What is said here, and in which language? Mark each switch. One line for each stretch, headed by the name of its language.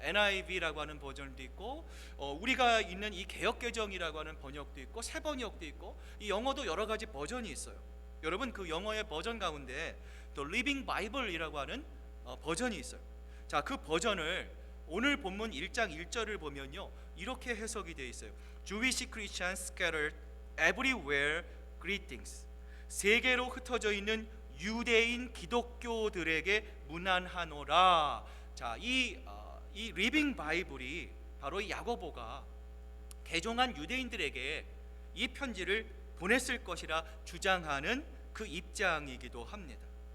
Korean: NIV라고 하는 버전도 있고, 우리가 있는 이 개역개정이라고 하는 번역도 있고, 새 번역도 있고, 이 영어도 여러 가지 버전이 있어요. 여러분 그 영어의 버전 가운데 또 Living Bible이라고 하는 버전이 있어요. 자, 그 버전을 오늘 본문 1장 1절을 보면요, 이렇게 해석이 되어 있어요.
English: Jewish Christians scattered everywhere greetings.
Korean: 세계로 흩어져 있는 유대인 기독교들에게 문안하노라. 자, 이 리빙 바이블이 바로 이 야고보가 개종한 유대인들에게 이 편지를 보냈을 것이라 주장하는 그 입장이기도 합니다.